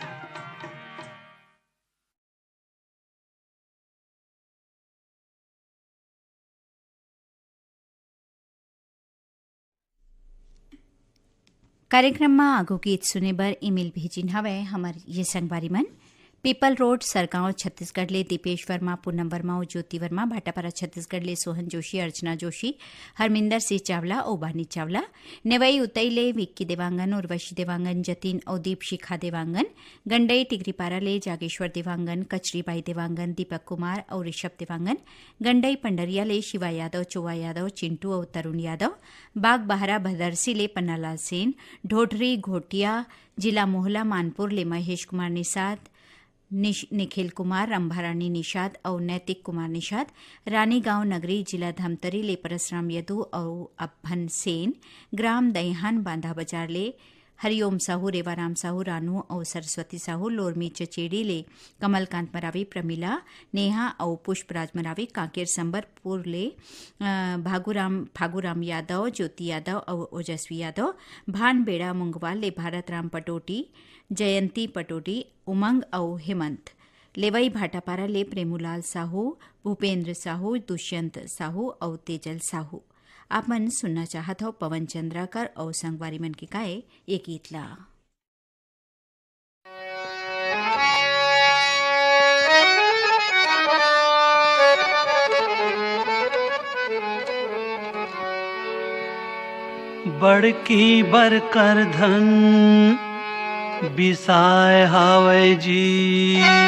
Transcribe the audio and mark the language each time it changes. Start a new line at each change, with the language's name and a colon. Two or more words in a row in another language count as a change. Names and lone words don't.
Chhattisgarhi: कार्यक्रम में आगो गीत सुने बर ईमेल भेजिन हवै हमर ये संगवारी मन पीपल रोड सरगांव छत्तीसगढ़ ले दीपेश वर्मा पूनम वर्मा और ज्योति वर्मा भाटापारा छत्तीसगढ़ ले सोहन जोशी अर्चना जोशी हरमिंदर सिंह चावला और बानी चावला नेवई उतई ले विक्की देवांगन उर्वशी देवांगन जतिन और दीप शिखा देवांगन गंडई टिगरीपारा ले जागेश्वर देवांगन कचरीबाई देवांगन दीपक कुमार और ऋषभ देवांगन गंडई पंडरिया ले शिवा यादव चौवा यादव चिंटू और तरुण यादव बाग बहरा भदरसी ले पन्नालाल सेन ढोढरी घोटिया जिला मोहला मानपुर ले महेश कुमार निषाद निखिल कुमार रंभारानी निषाद और नैतिक कुमार निषाद रानीगांव नगरी जिला धमतरी ले परसराम यदु और अभन सेन ग्राम दईहान बांधा बाजार ले हरिओम साहू रेवाराम साहू रानू और सरस्वती साहू लोरमी चचेड़ी ले कमलकांत मरावी प्रमिला नेहा और पुष्पराज मरावी कांकेर संबरपुर ले फागुराम यादव ज्योति यादव और ओजस्वी यादव भानबेड़ा मुंगवाल ले भारत राम पटोटी जयंती पटोटी उमंग और हेमंत लेवई भाटापारा ले प्रेमूलाल साहू भूपेंद्र साहू दुष्यंत साहू और तेजल साहू आप मन सुनना चाहत हो पवन चंद्राकर और संगवारी मन के गाए एक गीतला। बड़की बरकर धन बिसाय हावै जी